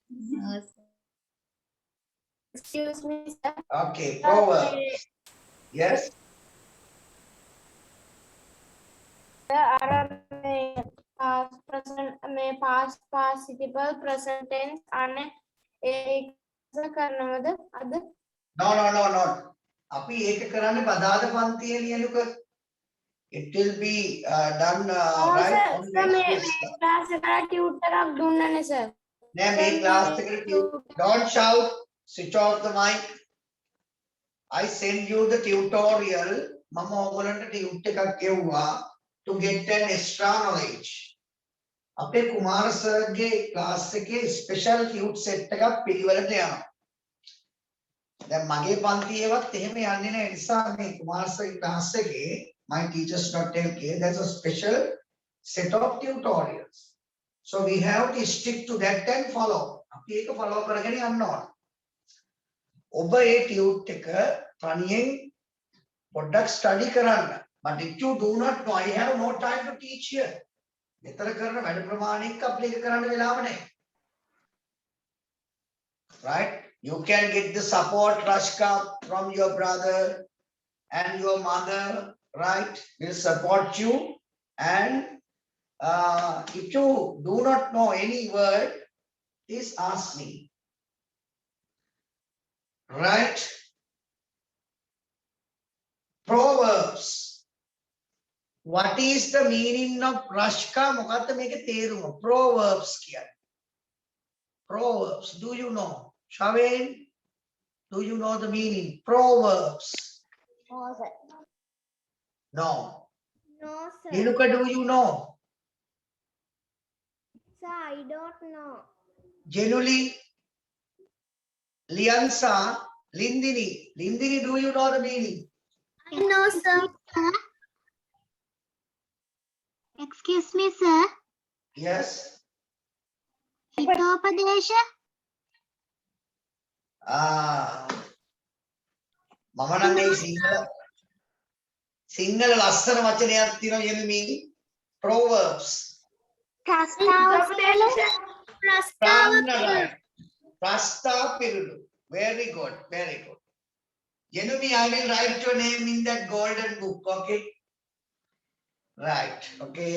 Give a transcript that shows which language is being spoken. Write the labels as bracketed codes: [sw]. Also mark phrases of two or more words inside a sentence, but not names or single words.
[en] Excuse me, sir. Okay, Proverbs. Yes. Past present past participle present tense ane [si] කරනවද අද? No. අපි ඒක කරන්නේ බදාද පන්තියේ ලියනුක. [en] It will be done right on next class. [si] ක්ලාස් එකට ටියුටර් එකක් දුන්නනේ සර්. නෑ මේ ක්ලාස් එකට [en] don't shout, switch off the mic. I send you the tutorial. [si] මම ඔයගලන්ට tute එකක් ගෙව්වා [en] to get an extra knowledge. [si] අපේ කුමාර සර්ගේ ක්ලාස් එකේ [en] special tute set [si] එකක් පිළිවෙලට යනවා. දැන් මගේ පන්තියේවත් එහෙම යන්නේ නැහැ. නිසා මේ කුමාර සර්ගේ ක්ලාස් එකේ [en] myteachers.lk there's a special set of tutorials. So we have to stick to that and follow. [si] අපි ඒක follow කරගෙන යන්න ඕන. ඔබ ඒ ටියුට් එක තනියෙන් පොඩ්ඩක් study කරන්න. [en] But if you do not know, I have no time to teach here. [si] මෙතර කරන වැඩ ප්‍රමාණයක් අප්ලයි කරන්න වෙලාව නැහැ. [en] Right? You can get the support, Rashka, from your brother and your mother, right? Will support you. And if you do not know any word, please ask me. Right? Proverbs. What is the meaning of Rashka? [si] මොකක්ද මේකේ තේරුම? Proverbs කියන්නේ. [en] Proverbs. Do you know? Shaven, do you know the meaning? Proverbs. No, sir. No. No, sir. Niluka, do you know? Sir, I don't know. Genuinely, Liansa, Lindini. Lindini, do you know the meaning? No, sir. Excuse me, sir. Yes. Hitopadesha. [si] මම නම් මේ සිංහල ලස්සන වචනයක් තියෙනවා කියන meaning. [en] Proverbs. Prastapirudu. Very good, very good. Jenumi, I will write your name in that golden book, okay? Right, okay.